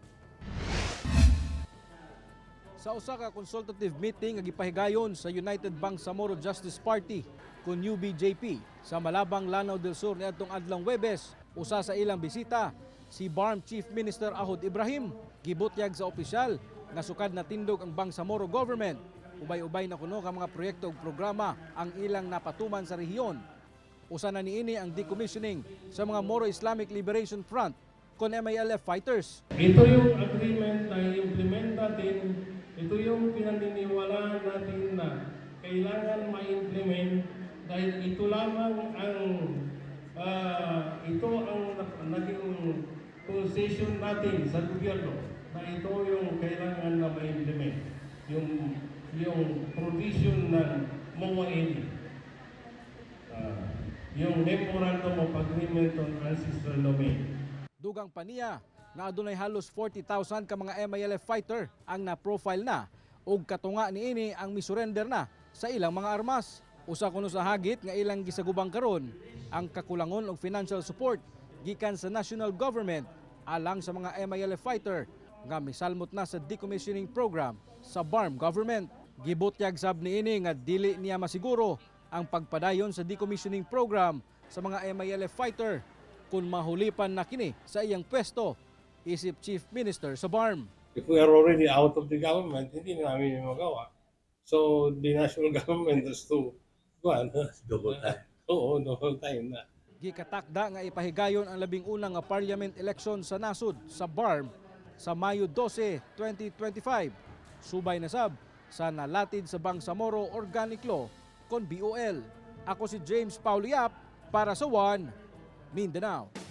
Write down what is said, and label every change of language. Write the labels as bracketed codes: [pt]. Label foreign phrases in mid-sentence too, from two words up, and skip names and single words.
[ceb] Sa usa ka [en] consultative meeting [ceb] nga gipahigayon sa United Bangsamoro Justice Party kun UBJP sa Malabang, Lanao del Sur niadtong adlang Huwebes, usa sa ilang bisita si BARMM Chief Minister Ahod Ibrahim, gibutyag sa opisyal nga sukad na tindog ang Bangsamoro government. Ubay-ubay na kuno ka mga proyekto ug programa ang ilang napatuman sa rehiyon. Usa na niini ang decommissioning sa mga Moro Islamic Liberation Front kon MILF fighters. [tl] Ito yung agreement na i-implement natin. Ito yung pinaniniwalaan natin na kailangan ma-implement dahil ito lamang ang naging concession natin sa gobyerno na ito yung kailangan na ma-implement. Yung provision ng MOA, yung Memorandum of Agreement on Ancestral Domain. [ceb] Dugang paniya na adunay halos 40,000 ka mga MILF fighter ang na-profile na ug katunga niini ang misurrender na sa ilang mga armas. Usa kuno sa hagit nga ilang gisagubang karon ang kakulangon og [en] financial support [ceb] gikan sa [en] national government [ceb] alang sa mga MILF fighter nga misalmot na sa [en] decommissioning program [ceb] sa BARMM government. Gibutyag sab niini nga dili niya masiguro ang pagpadayon sa [en] decommissioning program [ceb] sa mga MILF fighter kung mahulipan na kini sa iyang pwesto isip Chief Minister sa BARMM. [en] If we are already out of the government, [tl] hindi na namin yung magawa. [en] So the national government has to double time. [tl] Oo, [en] double time [tl] na. [ceb] Gikatakda nga ipahigayon ang labing unang nga [en] parliament election [ceb] sa nasud sa BARMM sa Mayo 12, 2025. Subay na sab sa nalatid sa Bangsamoro Organic Law kon BOL. Ako si James Pauliap para sa One Mindanao.